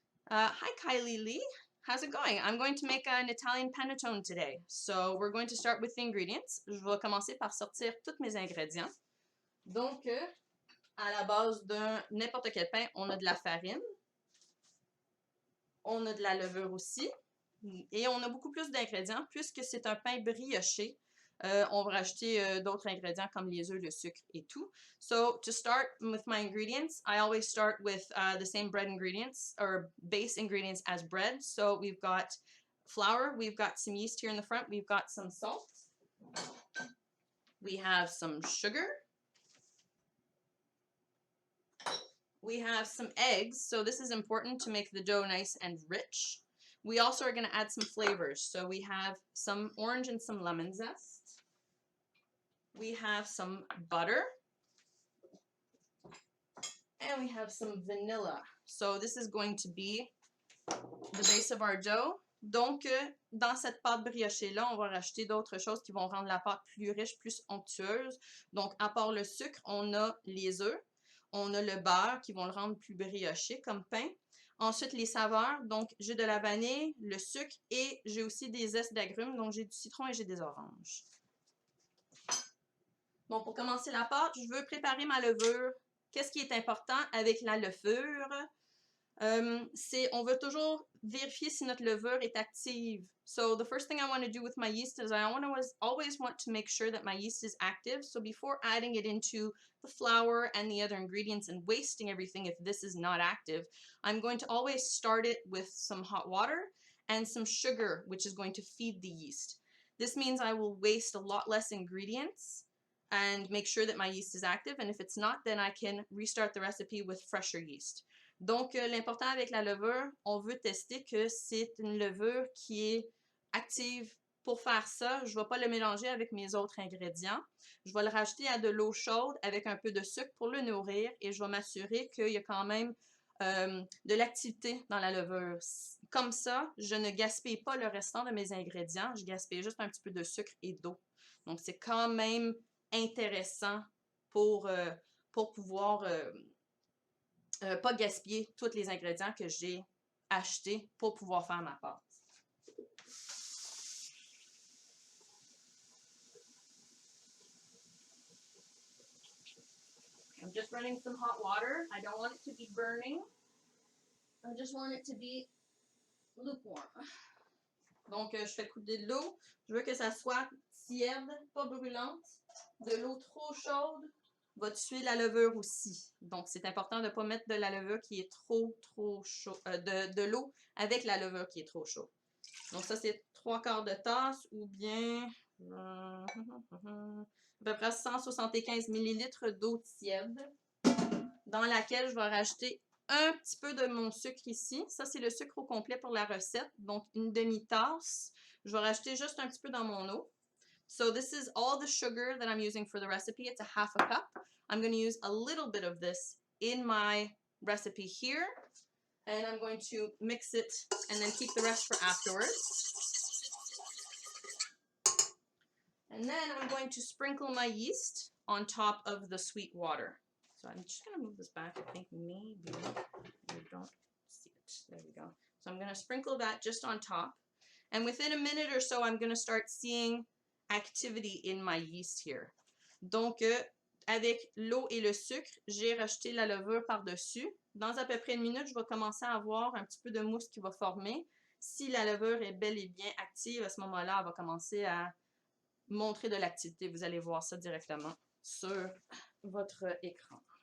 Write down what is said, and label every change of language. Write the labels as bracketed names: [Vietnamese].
[English] Hi Kylie Lee, how's it going? I'm going to make an Italian panettone today. So we're going to start with the ingredients. [French] Je vais commencer par sortir tous mes ingrédients. Donc, à la base d'un n'importe quel pain, on a de la farine, on a de la levure aussi, et on a beaucoup plus d'ingrédients puisque c'est un pain brioché. On va rajouter d'autres ingrédients comme les œufs, le sucre et tout. [English] So to start with my ingredients, I always start with the same bread ingredients or base ingredients as bread. So we've got flour, we've got some yeast here in the front, we've got some salt, we have some sugar, we have some eggs. So this is important to make the dough nice and rich. We also are going to add some flavors. So we have some orange and some lemon zest. We have some butter. And we have some vanilla. So this is going to be the base of our dough. [French] Donc, dans cette pâte briochée-là, on va rajouter d'autres choses qui vont rendre la pâte plus riche, plus onctueuse. Donc, à part le sucre, on a les œufs. On a le beurre qui vont le rendre plus brioché comme pain. Ensuite, les saveurs. Donc, j'ai de la vanille, le sucre et j'ai aussi des zestes d'agrumes. Donc, j'ai du citron et j'ai des oranges. Bon, pour commencer la pâte, je veux préparer ma levure. Qu'est-ce qui est important avec la levure? On veut toujours vérifier si notre levure est active. [English] So the first thing I want to do with my yeast is I always want to make sure that my yeast is active. So before adding it into the flour and the other ingredients and wasting everything if this is not active, I'm going to always start it with some hot water and some sugar, which is going to feed the yeast. This means I will waste a lot less ingredients and make sure that my yeast is active. And if it's not, then I can restart the recipe with fresher yeast. [French] Donc, l'important avec la levure, on veut tester que c'est une levure qui est active pour faire ça, je ne vais pas le mélanger avec mes autres ingrédients. Je vais le rajouter à de l'eau chaude avec un peu de sucre pour le nourrir et je vais m'assurer qu'il y a quand même de l'activité dans la levure. Comme ça, je ne gaspille pas le restant de mes ingrédients, je gaspille juste un petit peu de sucre et d'eau. Donc, c'est quand même intéressant pour pouvoir pas gaspiller tous les ingrédients que j'ai achetés pour pouvoir faire ma pâte. [English] I'm just running some hot water. I don't want it to be burning. I just want it to be lukewarm. [French] Donc, je fais couler de l'eau. Je veux que ça soit tiède, pas brûlante. De l'eau trop chaude va tuer la levure aussi. Donc, c'est important de ne pas mettre de la levure qui est trop chaud. De l'eau avec la levure qui est trop chaude. Donc, ça, c'est 3/4 de tasse ou bien à peu près 175 ml d'eau tiède dans laquelle je vais rajouter un petit peu de mon sucre ici. Ça, c'est le sucre au complet pour la recette. Donc, une demi-tasse. Je vais rajouter juste un petit peu dans mon eau. [English] So this is all the sugar that I'm using for the recipe. It's a 1/2 cup. I'm going to use a little bit of this in my recipe here. And I'm going to mix it and then keep the rest for afterwards. And then I'm going to sprinkle my yeast on top of the sweet water. So I'm just going to move this back. I think maybe you don't see it. There we go. So I'm going to sprinkle that just on top. And within a minute or so, I'm going to start seeing activity in my yeast here. [French] Donc, avec l'eau et le sucre, j'ai rajouté la levure par-dessus. Dans à peu près une minute, je vais commencer à avoir un petit peu de mousse qui va former. Si la levure est bel et bien active, à ce moment-là, elle va commencer à montrer de l'activité. Vous allez voir ça directement sur votre écran.